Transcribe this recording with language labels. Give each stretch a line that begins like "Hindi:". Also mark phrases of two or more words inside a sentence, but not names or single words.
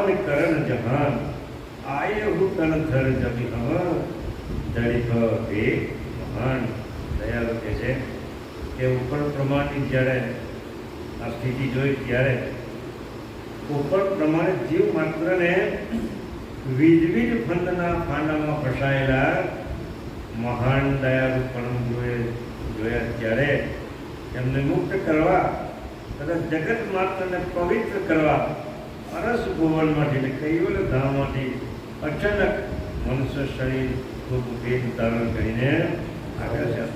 Hindi: करण जहान आये हु तन धर जबी हम जड़ित हे महान.
Gujarati: દયાળુ કહે છે કે ઉપર પ્રમાણની જ્યારે આ સ્થિતિ જોઈ ત્યારે ઉપર પ્રમાણે જીવ માત્રને વિજવિજ ફંદના ફાંડામાં ફસાયેલા મહાન દયાળુ પરમ ગુરુએ જોયા ત્યારે એમને મુક્ત કરવા તથા જગત માત્રને પવિત્ર કરવા અરસ ભુવનમાંથી, કૈવલ ધામમાંથી અચાનક મનુષ્ય શરીર ખૂબ ભેદ ધારણ કરીને આવ્યા છે.